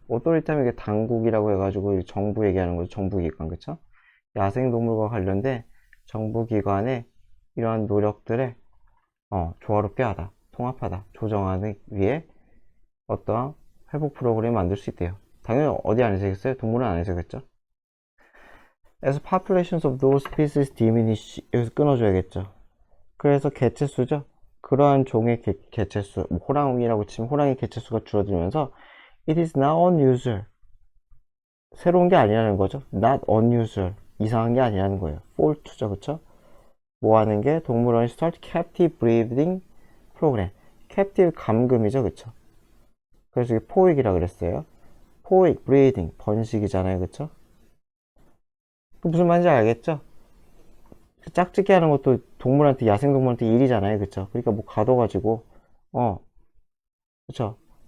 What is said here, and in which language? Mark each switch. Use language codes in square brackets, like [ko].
[ko] authority 하면 이게 당국이라고 해가지고 정부 얘기하는 거죠. 정부기관, 그쵸? 야생동물과 관련된 정부기관의 이러한 노력들에 조화롭게 하다, 통합하다, 조정하기 위해 어떠한 회복 프로그램을 만들 수 있대요. 당연히 어디 안에서겠어요? 동물원 안에서겠죠. [en] As populations of those species diminish, [ko] 여기서 끊어줘야겠죠. 그래서 개체수죠. 그러한 종의 개체수, 뭐 호랑이라고 치면 호랑이 개체수가 줄어들면서 [en] it is not unusual, [ko] 새로운 게 아니라는 거죠. [en] not unusual, [ko] 이상한 게 아니라는 거예요. [en] fall to [ko] 죠. 그쵸? 뭐 하는 게? 동물원이 [en] start captive breeding program, captive [ko] 감금이죠. 그쵸? 그래서 이게 포획이라 그랬어요. 포획, 브리딩, 번식이잖아요. 그쵸? 무슨 말인지 알겠죠? 짝짓기 하는 것도 동물한테, 야생동물한테 일이잖아요. 그쵸? 그러니까 뭐 가둬가지고, 그쵸?